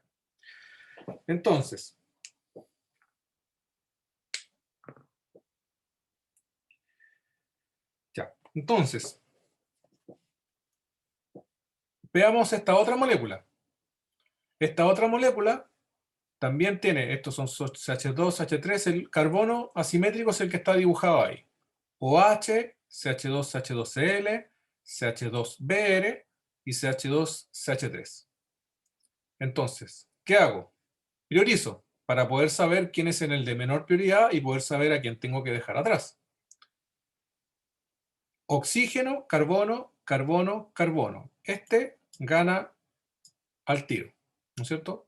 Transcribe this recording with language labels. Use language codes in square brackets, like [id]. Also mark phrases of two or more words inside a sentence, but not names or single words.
[es] Entonces, veamos esta otra molécula. Esta otra molécula también tiene, estos son CH2, CH3, el carbono asimétrico es el que está dibujado ahí. OH, CH2, CH2Cl, CH2Br y CH2, CH3. Entonces, ¿qué hago? Priorizo para poder saber quién es en el de menor prioridad y poder saber a quién tengo que dejar atrás. Oxígeno, carbono, carbono, carbono. Este gana al tiro, ¿no es cierto?